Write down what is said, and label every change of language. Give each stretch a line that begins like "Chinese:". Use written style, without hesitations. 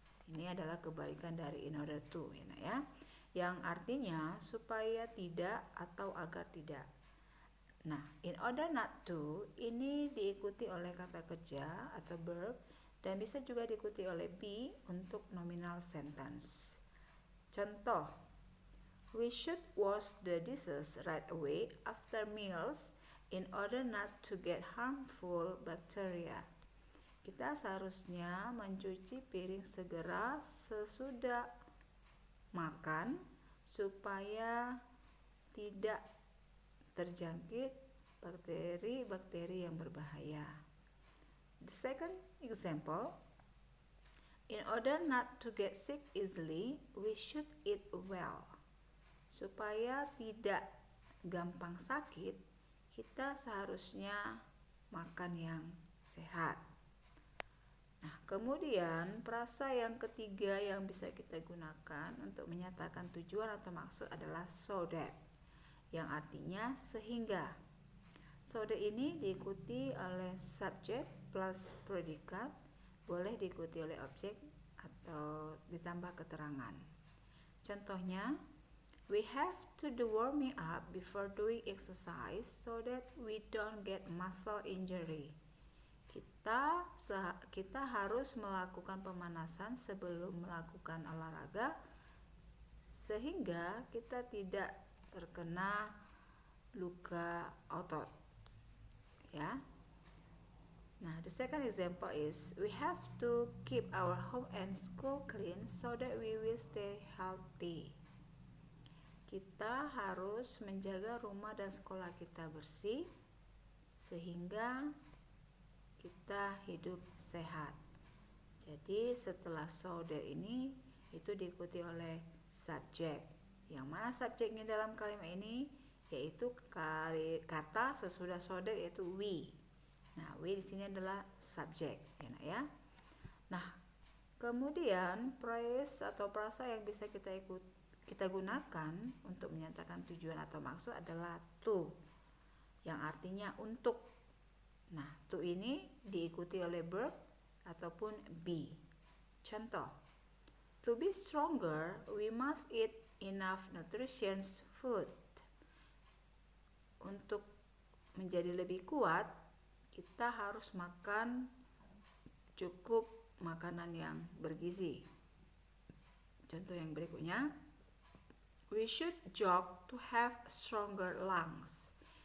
Indonesian: Ini adalah kebalikan dari
English: in order to,
Indonesian: ya. Yang artinya supaya tidak atau agar tidak. Nah,
English: in order not to
Indonesian: ini diikuti oleh kata kerja atau verb dan bisa juga diikuti oleh be untuk nominal sentence.
English: Contoh, we should wash the dishes right away after meals in order not to get harmful bacteria.
Indonesian: Kita seharusnya mencuci piring segera sesudah makan supaya tidak terjangkit bakteri-bakteri yang berbahaya.
English: The second example, in order not to get sick easily, we should eat well.
Indonesian: Supaya tidak gampang sakit, kita seharusnya makan yang sehat. Nah, kemudian frasa yang ketiga yang bisa kita gunakan untuk menyatakan tujuan atau maksud adalah
English: so that,
Indonesian: yang artinya sehingga.
English: So that
Indonesian: ini diikuti oleh subjek plus predikat, boleh diikuti oleh objek atau ditambah keterangan.
English: Contohnya, we have to do warming up before doing exercise so that we don't get muscle injury.
Indonesian: Kita harus melakukan pemanasan sebelum melakukan olahraga sehingga kita tidak terkena luka otot. Ya.
English: Nah, the second example is we have to keep our home and school clean so that we will stay healthy.
Indonesian: Kita harus menjaga rumah dan sekolah kita bersih sehingga kita hidup sehat. Jadi setelah
English: so that
Indonesian: ini itu diikuti oleh subjek. Yang mana subjeknya dalam kalimat ini yaitu kata sesudah
English: so that
Indonesian: yaitu we. Nah, we di sini adalah subjek, ya. Nah, kemudian phrase atau frasa yang bisa kita gunakan untuk menyatakan tujuan atau maksud adalah to, yang artinya untuk. Nah, to ini diikuti oleh verb ataupun be.
English: Contoh, to be stronger, we must eat enough nutritious food.
Indonesian: Untuk menjadi lebih kuat, kita harus makan cukup makanan yang bergizi. Contoh yang berikutnya,
English: we should jog to have stronger lungs.